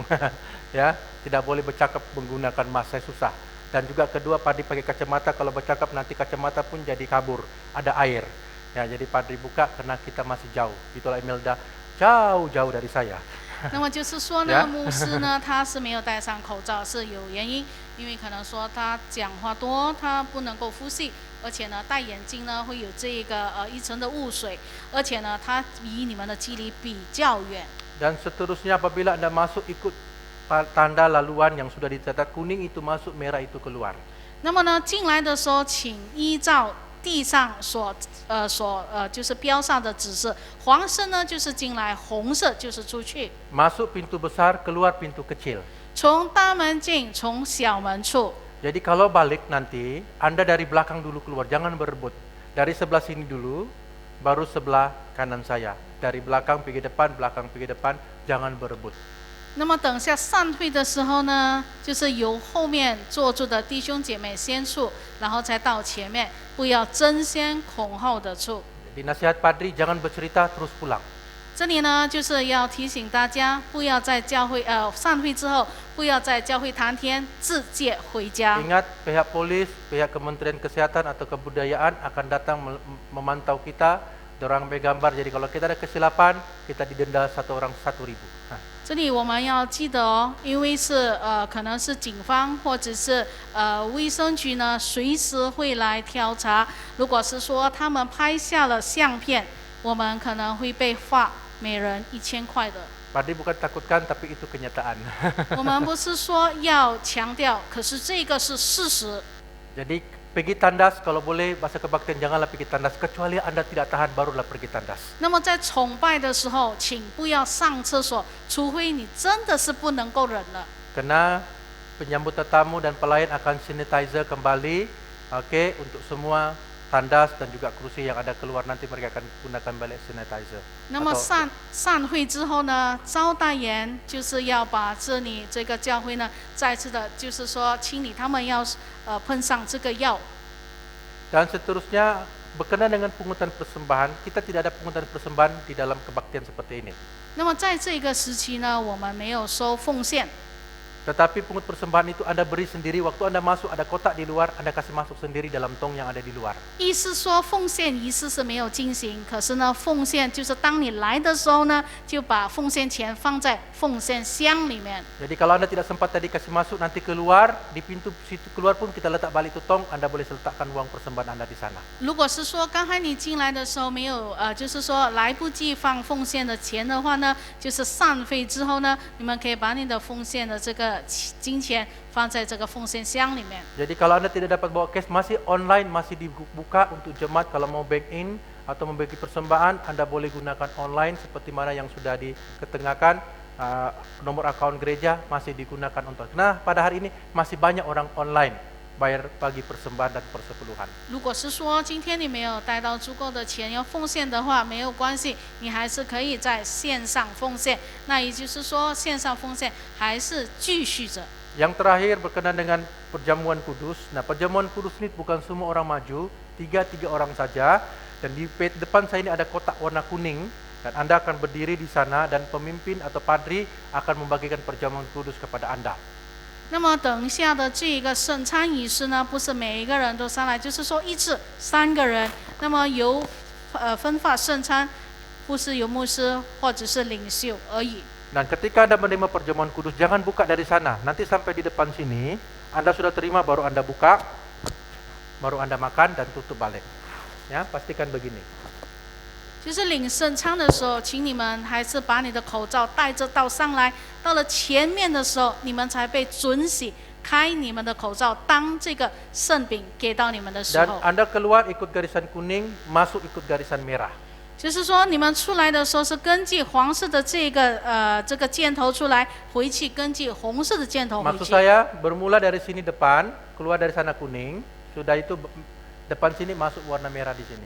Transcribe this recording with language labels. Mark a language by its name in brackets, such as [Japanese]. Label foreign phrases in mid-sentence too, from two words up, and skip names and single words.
[Malay] Ya, tidak boleh bercakap menggunakan mask, saya susah. Dan juga kedua Padri pakai kacamata, kalau bercakap nanti kacamata pun jadi kabur, ada air. Ya, jadi Padri buka karena kita masih jauh. Itulah Imelda jauh-jauh dari saya. [Chinese] 那么就是说呢，牧师呢他是没有戴上口罩是有原因，因为可能说他讲话多，他不能够呼吸，而且呢戴眼镜呢会有这个一层的雾水，而且呢他离你们的距离比较远。 [Malay] Dan seterusnya apabila Anda masuk ikut tanda laluan yang sudah dicatat kuning itu masuk, merah itu keluar. [Chinese] 那么呢进来的时候，请依照地上就是标上的指示，黄色呢就是进来，红色就是出去。 [Malay] Masuk pintu besar, keluar pintu kecil. [Chinese] 从大门进，从小门出。 [Malay] Jadi kalau balik nanti, Anda dari belakang dulu keluar, jangan berebut. Dari sebelah sini dulu, baru sebelah kanan saya. Dari belakang pergi depan, jangan berebut. [Chinese] 那么等下散会的时候呢，就是由后面坐住的弟兄姐妹先出，然后再到前面，不要争先恐后的出。 [Malay] Di nasihat Padri, jangan bercerita terus pulang. [Chinese] 这里呢，就是要提醒大家，不要在教会散会之后，不要在教会谈天，自借回家。 [Malay] Ingat, pihak polis, pihak Kementerian Kesehatan atau Kebudayaan akan datang memantau kita, dorang ambil gambar. Jadi kalau kita ada kesilapan, kita didenda satu orang 1.000. [Chinese] 这里我们要记得哦，因为是可能是警方或者是卫生局呢，随时会来调查。如果是说他们拍下了相片，我们可能会被罚每人1000块的。 [Malay] Padri bukan takutkan, tapi itu kenyataan. [Chinese] 我们不是说要强调，可是这个是事实。 [Malay] Jadi pergi tandas, kalau boleh bahasa kebaktian janganlah pergi tandas, kecuali Anda tidak tahan barulah pergi tandas. [Chinese] 那么在崇拜的时候，请不要上厕所，除非你真的是不能够忍了。 [Malay] Karena penyambut tetamu dan pelayan akan sanitizer kembali, oke, untuk semua tandas dan juga kursi yang ada keluar nanti mereka akan gunakan balik sanitizer. [Chinese] 那么散会之后呢，招待员就是要把这里这个教会呢，再次的就是说清理，他们要喷上这个药。 [Malay] Dan seterusnya berkenaan dengan pungutan persembahan, kita tidak ada pungutan persembahan di dalam kebaktian seperti ini. [Chinese] 那么在这个时期呢，我们没有收奉献。 [Malay] Tetapi pungut persembahan itu Anda beri sendiri, waktu Anda masuk ada kotak di luar, Anda kasih masuk sendiri dalam tong yang ada di luar. [Chinese] 意思说奉献仪式是没有进行，可是呢，奉献就是当你来的时候呢，就把奉献钱放在奉献箱里面。 [Malay] Jadi kalau Anda tidak sempat tadi kasih masuk, nanti keluar, di pintu situ keluar pun kita letak balik itu tong, Anda boleh letakkan uang persembahan Anda di sana. [Chinese] 如果是说刚才你进来的时候没有就是说来不及放奉献的钱的话呢，就是散会之后呢，你们可以把你的奉献的这个金钱放在这个奉献箱里面。 [Malay] Jadi kalau Anda tidak dapat bawa cash, masih online, masih dibuka untuk jemaat kalau mau [English] bank in [Malay] atau membagi persembahan, Anda boleh gunakan online seperti mana yang sudah diketengahkan. Nomor akaun gereja masih digunakan untuk. Nah, pada hari ini masih banyak orang online bayar bagi persembahan dan persepuluhan. [Chinese] 如果是说今天你没有带到足够的钱要奉献的话，没有关系，你还是可以在线上奉献。那也就是说，线上奉献还是继续着。 [Malay] Yang terakhir berkenaan dengan perjamuan kudus. Nah, perjamuan kudus ini bukan semua orang maju, tiga orang saja. Dan di depan saya ini ada kotak warna kuning. Dan Anda akan berdiri di sana dan pemimpin atau padri akan membagikan perjamuan kudus kepada Anda. [Chinese] 那么等一下的这个圣餐仪式呢，不是每一个人都上来，就是说一次3个人。那么由分发圣餐，不是由牧师或者是领袖而已。 [Malay] Dan ketika Anda menerima perjamuan kudus, jangan buka dari sana. Nanti sampai di depan sini, Anda sudah terima, baru Anda buka, baru Anda makan dan tutup balik. Ya, pastikan begini. [Chinese] 就是领圣餐的时候，请你们还是把你的口罩戴着到上来，到了前面的时候，你们才被准许开你们的口罩，当这个圣饼给到你们的时 [Malay] Dan [Chinese] 候。 [Malay] Anda keluar ikut garisan kuning, masuk ikut garisan merah. [Chinese] 就是说你们出来的时候是根据黄色的这个箭头出来，回去根据红色的箭头回 [Malay] Maksud [Chinese] 去。 [Malay] saya bermula dari sini depan, keluar dari sana kuning, sudah itu depan sini masuk warna merah di sini.